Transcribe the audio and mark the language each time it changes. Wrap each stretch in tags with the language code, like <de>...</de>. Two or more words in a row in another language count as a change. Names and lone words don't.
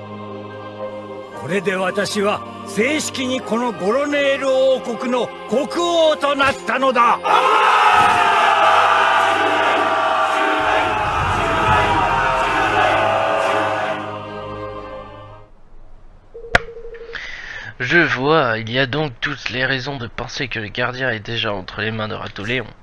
<ja>これで私は正式にこのゴロネール王国の国王となったのだ。</ja> <fr>Je vois, il y a donc toutes les raisons de penser que le gardien est déjà entre les mains de Ratoléon.</fr>